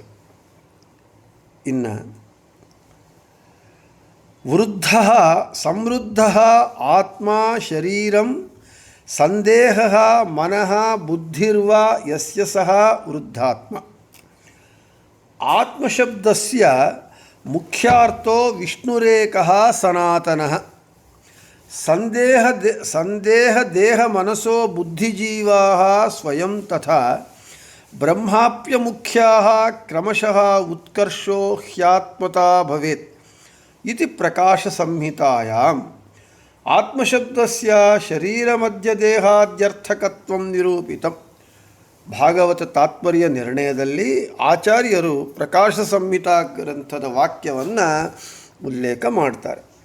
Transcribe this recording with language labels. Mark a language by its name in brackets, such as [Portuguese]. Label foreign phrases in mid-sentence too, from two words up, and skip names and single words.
[Sanskrit] ಇನ್ನು ವೃದ್ಧ ಸಮೃದ್ಧ ಆತ್ಮ ಶರೀರಂ ಸಂದೇಹ ಮನಃ ಬುದ್ಧಿರ್ವ ಯಸ್ಯ ಸಹ ವೃದ್ಧಾತ್ಮ. ಆತ್ಮಶಬ್ದಸ್ಯ ಮುಖ್ಯಾರ್ಥೋ ವಿಷ್ಣುರೇಕಃ ಸನಾತನಃ. ಸಂದೇಹ ದೇಹ ಮನಸೋ ಬುದ್ಧಿಜೀವಾಃ ಸ್ವಯಂ ತಥಾ ಬ್ರಹ್ಮಾಪ್ಯ ಮುಖ್ಯಾಃ ಕ್ರಮಶಃ ಉತ್ಕರ್ಷೋ ಹ್ಯಾತ್ಮತಾ ಭವೇತ್ ಇತಿ ಪ್ರಕಾಶ ಸಂಹಿತಾಯಾಂ. ಆತ್ಮಶಬ್ದಸ್ಯ ಶರೀರಮಧ್ಯದೇಹಾದ್ಯರ್ಥಕತ್ವಂ ನಿರೂಪಿತಂ. [Kannada] ಭಾಗವತ ತಾತ್ಪರ್ಯ ನಿರ್ಣಯದಲ್ಲಿ ಆಚಾರ್ಯರು ಪ್ರಕಾಶ ಸಂಹಿತಾ ಗ್ರಂಥದ ವಾಕ್ಯವನ್ನು ಉಲ್ಲೇಖ ಮಾಡ್ತಾರೆ.